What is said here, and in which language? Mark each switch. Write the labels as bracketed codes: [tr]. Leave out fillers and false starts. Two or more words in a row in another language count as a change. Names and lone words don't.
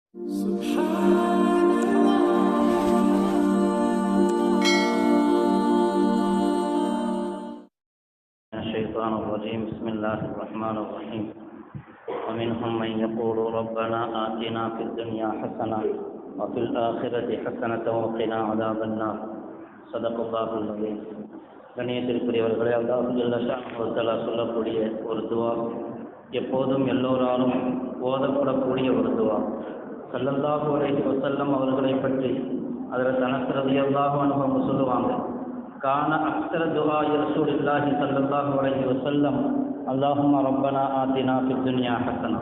[ar] الشيطان الرجيم بسم الله الرحمن الرحيم ومنهم من يقول ربنا آتنا في الدنيا حسنة وفي الآخرة حسنة وقنا عذاب النار صدق الله العظيم. [ta] கண்ணியத்திற்குரியவர்களே, அல்லாஹ் [ar] جل شأنه تعالى [ta] சொல்லக்கூடிய ஒரு துவா, எப்போதும் எல்லோராலும் ஓதப்படக்கூடிய ஒரு துவா. [ar] صلى الله عليه وسلم [ta] அவர்களை பற்றி ஹஜ்ரத் அனஸ் [ar] رضي الله عنه [ta] அவங்க சொல்லுவாங்க, [ar] كان أكثر دعاء رسول الله صلى الله عليه وسلم اللهم ربنا آتنا في الدنيا حسنة.